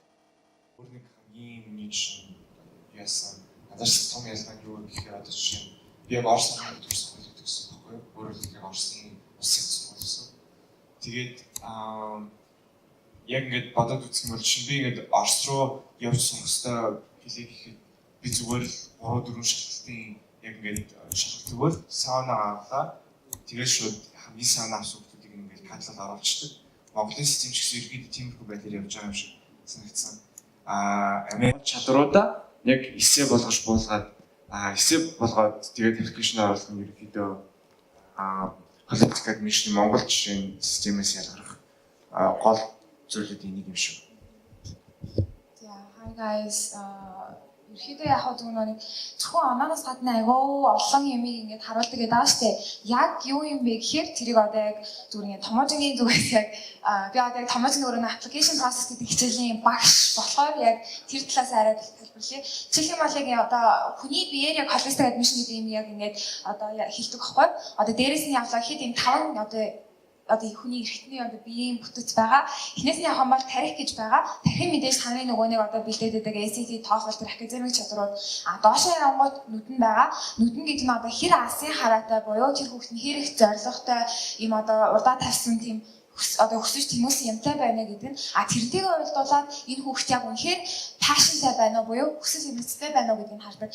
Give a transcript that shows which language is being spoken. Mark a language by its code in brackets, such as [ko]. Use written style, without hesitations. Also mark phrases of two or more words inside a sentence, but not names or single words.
[mn] Өөр нэг хамгийн миний жишээ яасан надаас том ялгаа нь юу гэхээр одоо жишээ нь би яг Орос улсад төрсөн гэсэн байхгүй юу өөрөөр хэлбэл Оросын улсын тэгээд яг ингээд бодоод үзэх юм бол чинь би ингээд Орос руу явж сурах хэрэгтэй хэлийг ихэд би зүгээр л 3-4 шалгалтын яг ингээд шалгалт зүгээр сауна авлаа тэгээд шууд хамгийн сауна авсан хүмүүсийг ингээд хадлал оруулчихдаг. Монголын систем ч гэсэн ерөөдөө тиймэрхүү байдлаар явж байгаа юм шиг санагдсан. Америк чадруудаа яг эсээ болгож буулгаад эсээ болгоод тэгээд аппликейшн оруулах нь ерөөдөө [en] holistic admission [mn] Монгол жишээ системээс ялгарх гол зүйлүүдийн нэг юм шүү. За [en] hi guys [mn] ерөөдөө яг зөвхөн зөвхөн ононоос гадна айгүй олон юмыг ингээд харуулдаг гэдэг аа штэ. Яг юу юм бэ гэхээр тэрийг одоо яг зүгээр ингээд Томжингийн зүгээс яг би одоо яг Томжингийн өөрөө [en] application process [mn] гэдэг хичээлийн багш болохоор яг тэр талаас арай тайлбарлая. Жишээ нь бол яг одоо хүний биеэр яг [en] holistic admission [mn] гэдэг юм яг ингээд одоо хэлдэг байхгүй. Одоо дээрээс нь явлаа хэд юм 5 одоо хүний эрхтний одоо биеийн бүтц байгаа. Эхнээс нь явах юм бол тарих гэж байгаа. Тархин мэдээж таны нөгөө нэг одоо бэлдээд байдаг SAT, TOEFL тэр академик чадрууд доошоо явангууд нүдэн байгаа. Нүдэн гэдэг нь одоо хэр алсын хараатай буюу тэр хүүхэд нь хэр их зоригтой юм одоо удаа тавьсан тийм одоо өсөж тэмүүлсэн юмтай байна гэдэг нь тэрнтэйгээ уялдуулаад энэ хүүхэд яг үнэхээр пашнтай байна уу буюу хүсэл эрмэлзэлтэй байна уу гэдгийг хардаг.